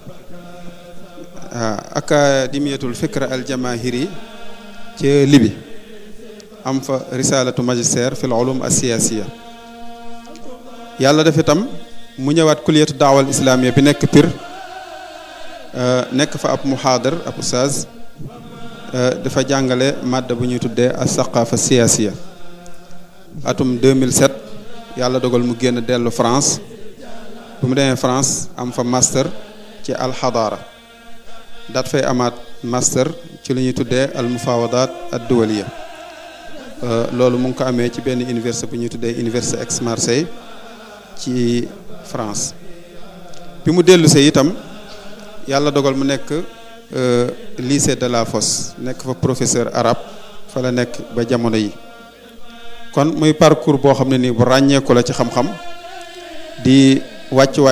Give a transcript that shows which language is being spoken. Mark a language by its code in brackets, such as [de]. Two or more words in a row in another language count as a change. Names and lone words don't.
[ar] أكاديمية الفكر الجماهيري [wo] ci Libi am fa [ar] رسالة ماجستير في العلوم السياسية [wo] yàlla def itam mu ñëwaat [ar] كلية الدعوة الإسلامية [wo] bi nekk Pire nekk fa ab muhaadar ab ustaaz dafa jàngale madda bu ñuy tuddee [ar] الثقافة السياسية [wo] atum 2007 yàlla dogal mu génn dellu France bu mu demee France am fa master ci alxadaara daat fay amaat master ci lu ñuy tuddee [ar] المفاوضات الدولية [wo] loolu mu ngi ko amee ci benn université bu ñuy tuddee université Aix-Marseille ci France bi mu dellu see itam yàlla dogal mu nekk lycée de la Fosse nekk fa professeur arabe fa la nekk ba jamono yi kon muy parcours boo xam ne nii bu ràññeeku la ci xam-xam di wàccuwaay